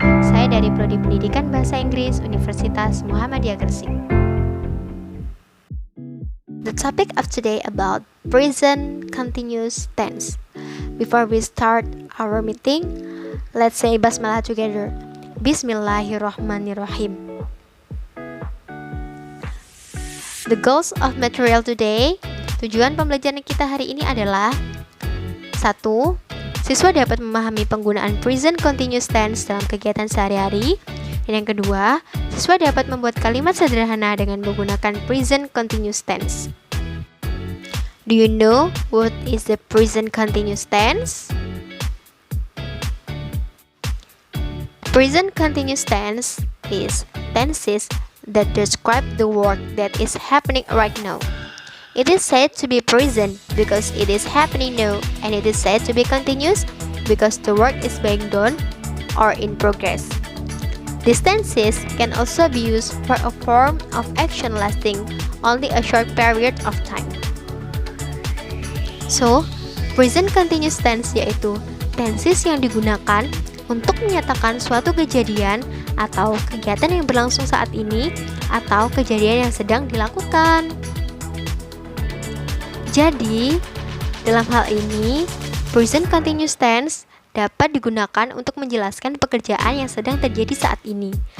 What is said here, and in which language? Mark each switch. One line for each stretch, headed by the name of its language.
Indonesian: Saya dari Prodi Pendidikan Bahasa Inggris Universitas Muhammadiyah Gresik.
English: The topic of today about present continuous tense. Before we start our meeting, let's say basmalah together.
Arabic: Bismillahirrahmanirrahim.
English: The goals of material today.
Indonesian: Tujuan pembelajaran kita hari ini adalah 1. Siswa dapat memahami penggunaan present continuous tense dalam kegiatan sehari-hari. Dan yang kedua, siswa dapat membuat kalimat sederhana dengan menggunakan present continuous tense.
English: Do you know what is the present continuous tense? Present continuous tense is tenses that describe the work that is happening right now. It is said to be present because it is happening now, and it is said to be continuous because the work is being done or in progress. These tenses can also be used for a form of action lasting only a short period of time.
Indonesian: So, present continuous tense yaitu tenses yang digunakan untuk menyatakan suatu kejadian atau kegiatan yang berlangsung saat ini atau kejadian yang sedang dilakukan. Jadi, dalam hal ini, present continuous tense dapat digunakan untuk menjelaskan pekerjaan yang sedang terjadi saat ini.